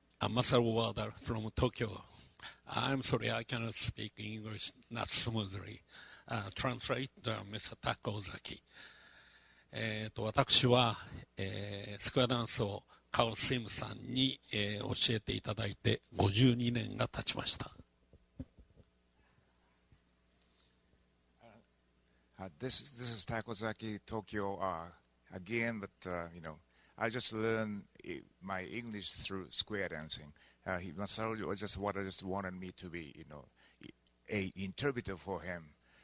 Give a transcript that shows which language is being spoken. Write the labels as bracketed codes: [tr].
[en] Marcel Water from Tokyo. I'm sorry, I cannot speak English not smoothly. Translate Mr. Takozaki. [ja] 私は、スクエアダンスをカオル・シムさんに、教えていただいて52年が経ちました。 [en] This is Takozaki, Tokyo again, but you know, I just learned my English through square dancing. Masaru just wanted me to be, you know, a interpreter for him.